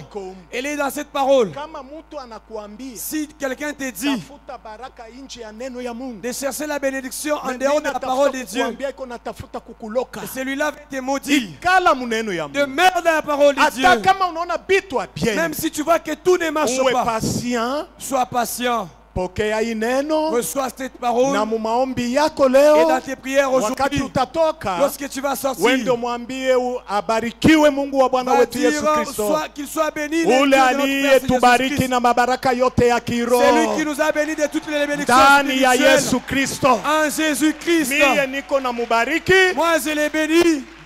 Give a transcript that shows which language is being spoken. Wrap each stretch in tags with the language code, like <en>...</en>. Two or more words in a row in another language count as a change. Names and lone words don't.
<fr>Elle est dans cette parole. Si quelqu'un te dit de chercher la bénédiction en dehors de la parole de Dieu, celui-là va te maudire. Demeure dans la parole de Dieu. Même si tu vois que tout ne marche pas, sois patient.</fr> <sw>pokea ineno.</sw> <fr>Reçois cette parole.</fr> <sw>Na mumaombi yako leo.</sw> <fr>Et dans tes prières aujourd'hui.</fr> <sw>Wakati utatoka.</sw> <fr>Lorsque tu vas sortir.</fr> <sw>Wendo mwambie abarikiwe Mungu wa Bwana wetu Yesu Kristo.</sw> <fr>Qu'il soit béni.</fr> <sw>Ule aliyetubariki na mabaraka yote ya kiroho.</sw> <fr>C'est lui qui nous a béni de toutes les bénédictions</fr> <sw>ndani ya Yesu Kristo.</sw> <fr>En Jésus Christ.</fr> <sw>Mie niko na mubariki.</sw> <fr>Moi je l'ai béni.</fr>